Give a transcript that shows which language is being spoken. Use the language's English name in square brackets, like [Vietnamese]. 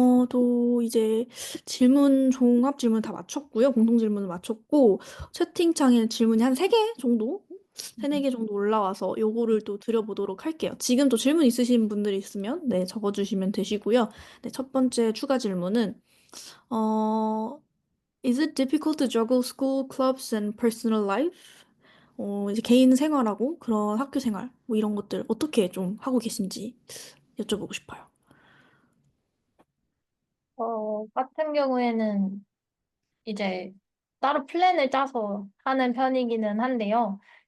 [Korean] 또 이제 종합 질문 다 마쳤고요. 공통 질문을 마쳤고, 채팅창에 질문이 한 세 개 정도? 세네 개 정도 올라와서 요거를 또 드려보도록 할게요. 지금 또 질문 있으신 분들 있으면 네, 적어주시면 되시고요. 네, 첫 번째 추가 질문은, 어, [English] Is it difficult to juggle school, clubs, and personal life? [Korean] 이제 개인 생활하고 그런 학교 생활, 뭐 이런 것들 어떻게 좀 하고 계신지 여쭤보고 싶어요. 같은 경우에는 이제 따로 플랜을 짜서 하는 편이기는 한데요.